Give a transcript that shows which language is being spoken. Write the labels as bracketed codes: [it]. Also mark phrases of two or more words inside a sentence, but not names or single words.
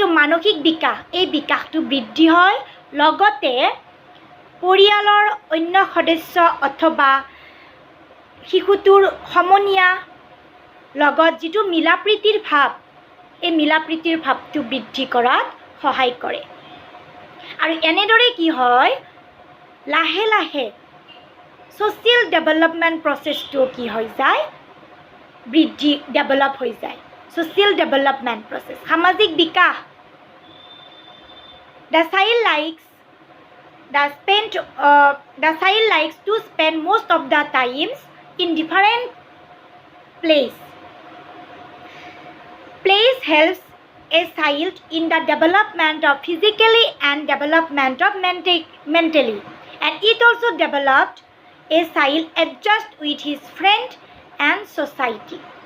[as] মানসিক বিকাশ এই বিকাশটো বৃদ্ধি হয় লগতে পৰিয়ালৰ অন্য সদস্য অথবা শিশুটোৰ সমনীয়া লগত যিটো মিলাপ্ৰীতিৰ ভাৱ এই মিলাপ্ৰীতিৰ ভাৱটো বৃদ্ধি কৰাত সহায় কৰে আৰু এনেদৰে কি হয় লাহে লাহে [en] social development processটো [as] কি হৈ যায় বৃদ্ধি ডেভেলপ হৈ যায় [en] social development process [as] সামাজিক বিকাশ [en] the child likes to spend most of the times in different place helps a child in the development of physically and development of mentally and it also developed a child adjust with his friend and society